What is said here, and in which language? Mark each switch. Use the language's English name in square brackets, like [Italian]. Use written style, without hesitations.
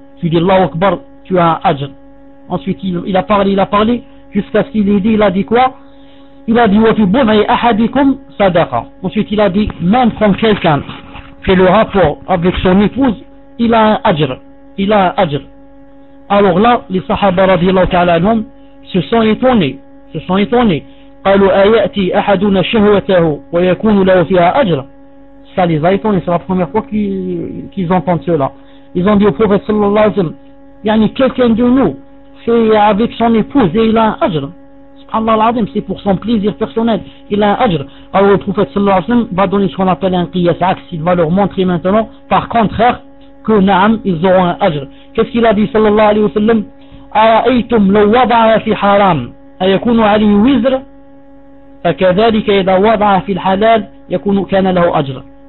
[French] Tu dis Allahu akbar, tu as un ajr. Ensuite, il a parlé, jusqu'à ce qu'il ait dit, il a dit quoi? Il a dit, [Arabic] wa fi bum'i ahadikum sadaqa. [French] Ensuite, il a dit, même quand quelqu'un fait le rapport avec son épouse, il a un ajr. Il a un ajr. Alors là, les sahaba radiallahu ta'ala anhum se sont étonnés. Se sont étonnés. [Arabic] قالوا أيأتي أحدنا شهوته ويكون له فيها أجر. [French] Ça les a étonnés, c'est la première fois qu'ils entendent cela. Ils ont dit au prophète sallallahu alayhi wa sallam, yani quelqu'un de nous fait avec son épouse et il a un ajr. [Arabic] Subhanallah al-Azim, [French] c'est pour son plaisir personnel, il a un ajr. Alors le prophète sallallahu alayhi wa sallam va donner ce qu'on appelle un qiyas axe, il va leur montrer maintenant, par contraire, que na'am, ils auront un ajr. Qu'est-ce qu'il a dit sallallahu alayhi wa sallam? [Arabic] أرأيتم لو وضع في حرام أيكون عليه وزر فكذلك إذا وضع في الحلال يكون كان له أجر.